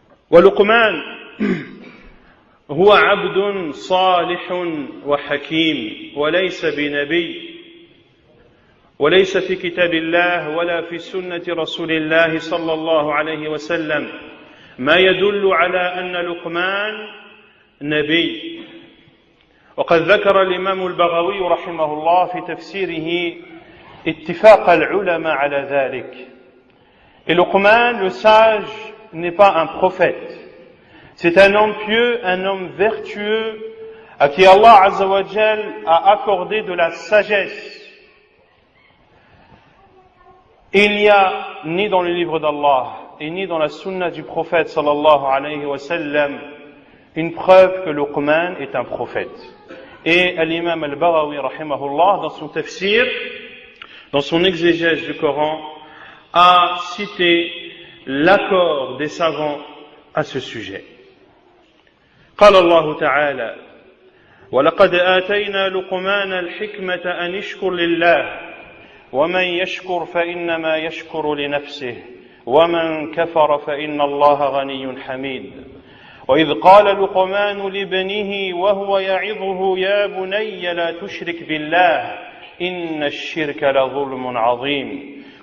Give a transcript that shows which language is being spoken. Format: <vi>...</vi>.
<ar>ولقمان هو عبد صالح وحكيم وليس بنبي وليس في كتاب الله ولا في سنة رسول الله صلى الله عليه وسلم ما يدل على أن لقمان نبي. وقد ذكر الإمام البغوي رحمه الله في تفسيره اتفاق العلماء على ذلك.</ar> <fr>Et Luqman, le sage, n'est pas un prophète. C'est un homme pieux, un homme vertueux, à qui Allah Azza wa Jal a accordé de la sagesse. Il n'y a ni dans le livre d'Allah et ni dans la sunna du prophète sallallahu alayhi wa sallam une preuve que Luqman est un prophète. Et l'imam al-Baghawi rahimahullah, dans son tafsir, dans son exégèse du Coran, a cité l'accord des savants à ce sujet.</fr> <ar>قال الله تعالى ولقد آتينا لقمان الحكمة أن اشكر لله ومن يشكر فإنما يشكر لنفسه ومن كفر فإن الله غني حميد. وإذ قال لقمان لابنه وهو يعظه يا بني لا تشرك بالله إن الشرك لظلم عظيم.</ar>